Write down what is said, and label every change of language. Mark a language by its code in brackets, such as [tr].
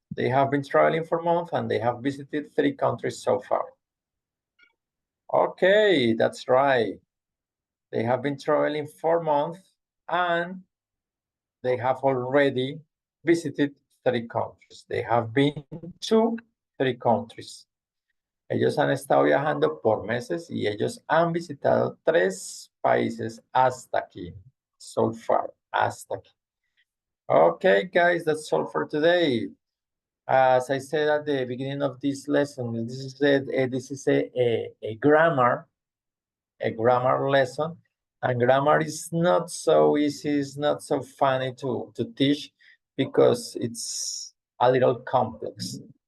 [en] They have been traveling for months and they have visited 3 countries so far. Okay, that's right. They have been traveling for months and they have already visited 3 countries. They have been to 3 countries. [es] Ellos han estado viajando por meses y ellos han visitado 3 países hasta aquí. [en] So far, [es] hasta aquí. [en] Okay, guys, that's all for today. As I said at the beginning of this lesson, this is a grammar lesson. And grammar is not so easy, it's not so funny to teach because it's a little complex.